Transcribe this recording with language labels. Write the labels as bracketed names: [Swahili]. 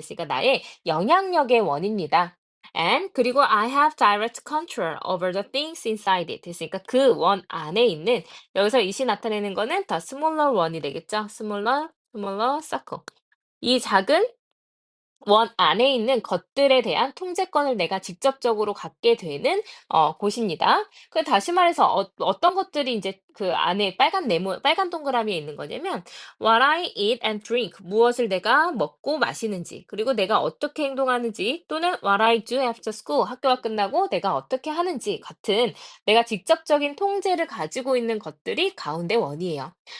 [Korean] 그러니까 나의 영향력의 원입니다. [English] And [Korean] 그리고 [English] I have direct control over the things inside it. [Korean] 그러니까 그 원 안에 있는 여기서 it이 나타내는 거는 더 smaller 원이 되겠죠. [English] smaller circle. [Korean] 이 작은 원 안에 있는 것들에 대한 통제권을 내가 직접적으로 갖게 되는 곳입니다. 다시 말해서 어떤 것들이 이제 그 안에 빨간 동그라미에 있는 거냐면 [English] what I eat and drink [Korean] 무엇을 내가 먹고 마시는지 그리고 내가 어떻게 행동하는지 또는 [English] what I do after school [Korean] 학교가 끝나고 내가 어떻게 하는지 같은 내가 직접적인 통제를 가지고 있는 것들이 가운데 원이에요.